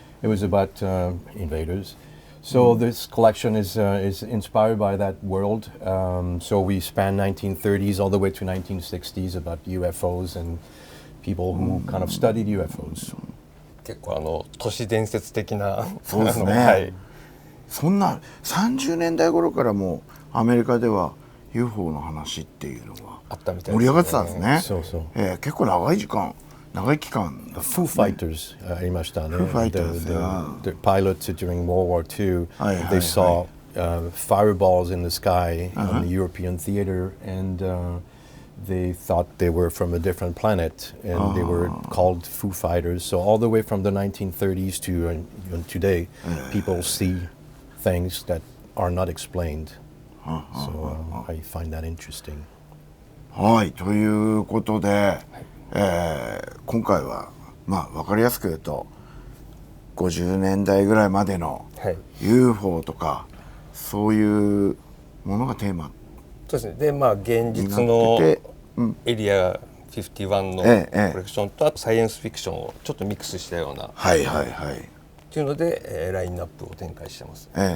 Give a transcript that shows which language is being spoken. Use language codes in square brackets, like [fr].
[en] It was about invaders. So this collection is inspired by that world. So we span 1930s all the way to 1960s about UFOs and people who kind of studied UFOs. [ja] 結構都市伝説的な。そうですね。そんな30年代頃からもアメリカでは UFO の話っていうのが盛り上がってたんですね。そうそう。結構長い期間 Foo Fighters ありましたね。 [en] Foo Fighters, the pilots during World War II, they saw fireballs in the sky on the European theater, and they thought they were from a different planet, and they were called Foo Fighters. So all the way from the 1930s to even today, people see things that are not explained. So I find that interesting. [ja] はい、ということで、今回はまあ分かりやすく言うと50年代ぐらいまでの UFO とかそういうものがテーマそうですね。でまあ現実のエリア51のコレクションとあとサイエンスフィクションをちょっとミックスしたようなっていうので、ラインナップを展開してます。